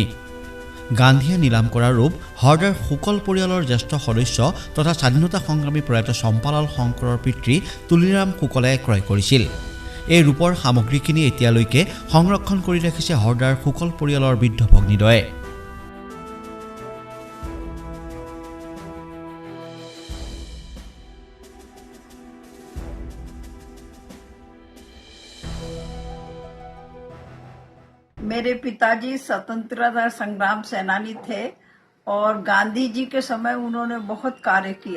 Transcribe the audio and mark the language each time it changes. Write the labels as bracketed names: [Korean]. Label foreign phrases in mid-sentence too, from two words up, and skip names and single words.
[Assamese] গান্ধীয়ে নিলাম কৰা ৰূপ হৰদাৰ শুকল পৰিয়ালৰ জ্যেষ্ঠ সদস্য তথা স্বাধীনতা সংগ্ৰামী প্ৰয়াত চম্পালাল শংকৰৰ পিতৃ তুলিৰাম শুকলে ক্ৰয় কৰিছিল। এই ৰূপৰ সামগ্ৰীখিনি এতিয়ালৈকে সংৰক্ষণ কৰি ৰাখিছে হৰদাৰ শুকল পৰিয়ালৰ বৃদ্ধ ভগ্নীদ্বয়ে। [Hindi] मेरे पिताजी स्वतंत्रता संग्राम सेनानी थे और गांधी जी के समय उन्होंने बहुत कार्य किया।